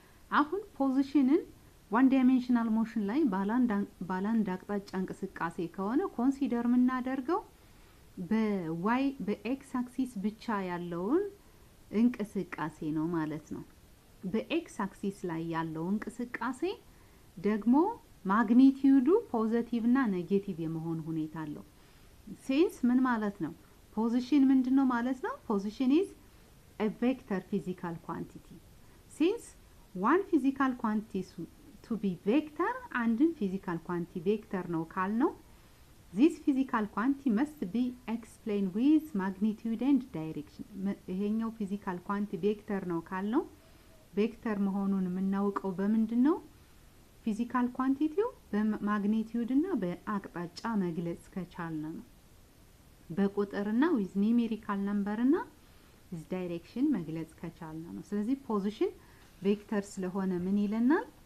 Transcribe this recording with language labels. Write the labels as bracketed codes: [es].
[am] አሁን ፖዚሽንን ዋን ዳይሜንሽናል ሞሽን ላይ ባላንድ አቅጣጫ እንቅስቃሴ ከሆነ ኮንሲደር የምናደርገው በዋይ በኤክስ አክሲስ ብቻ ያለውን እንቅስቃሴ ነው ማለት ነው። በኤክስ አክሲስ ላይ ያለው እንቅስቃሴ ደግሞ ማግኒቲዩዱ ፖዚቲቭ እና ኔጌቲቭ የመሆን ሁኔታ አለው። ሴንስ ምን ማለት ነው? ፖዚሽን ምንድነው ማለት ነው? [en] ፖዚሽን is a vector physical quantity. Since one physical quantity to be vector and physical quantity vector [am] ነው ካልነው [en] this physical quantity must be explained with magnitude and direction. [am] ይሄኛው physical quantity vector ነው ካልነው ቬክተር መሆኑን የምናውቀው በምንድነው? ፊዚካል ኳንቲቲው በማግኒቲዩድ እና በአቅጣጫ መግለጽ ከቻልን ነው። በቁጥርና [en] with numerical number [am] እና with direction መግለጽ ከቻልን ነው። ስለዚህ ፖዚሽን ቬክተር ስለሆነ ምን ይለናል?